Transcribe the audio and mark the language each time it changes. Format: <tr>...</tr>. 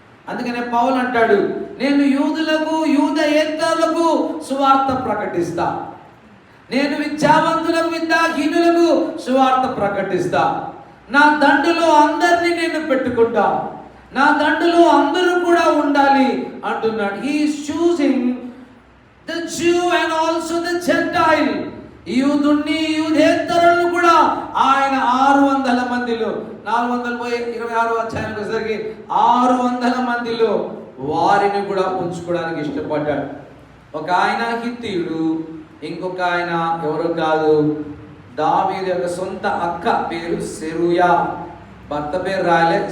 <te>అందుకనే పౌలు అంటాడు, నేను యూదులకు యూదయేతరులకు సువార్త ప్రకటిస్తా, నేను విద్యావంతులకు విద్యాహీనులకు సువార్త ప్రకటిస్తా, నా దండులో అందరినీ నేను పెట్టుకుంటా, నా దండులో అందరూ కూడా ఉండాలి అంటున్నాడు.</te> <en>He is choosing the Jew and also the Gentile.</en> <te>యూదుని యూదేతరులను కూడా ఆయన 600 మందిలో, 400 పోయి 26వ అధ్యాయానికి వచ్చేసరికి 600 మందిలో వారిని కూడా ఉంచుకోవడానికి ఇష్టపడ్డాడు. ఒక ఆయన హిత్తీయుడు, ఇంకొక ఆయన ఎవరు కాదు, దావీదు యొక్క సొంత అక్క పేరు సెరూయా. భర్త పేరు రాయలే.</te>